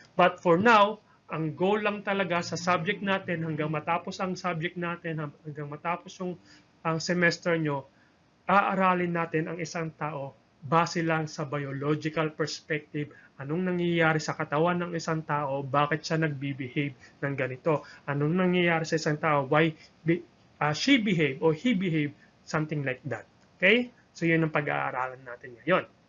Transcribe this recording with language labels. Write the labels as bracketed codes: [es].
[en] But for now, [tl] ang goal lang talaga sa subject natin hanggang matapos ang subject natin, hanggang matapos ang semester nyo, aaralin natin ang isang tao base lang sa biological perspective. Anong nangyayari sa katawan ng isang tao? Bakit siya nagbe-behave ng ganito? Anong nangyayari sa isang tao? [en] Why she behave or he behave? Something like that. Okay? [tl] So, yun ang pag-aaralan natin ngayon.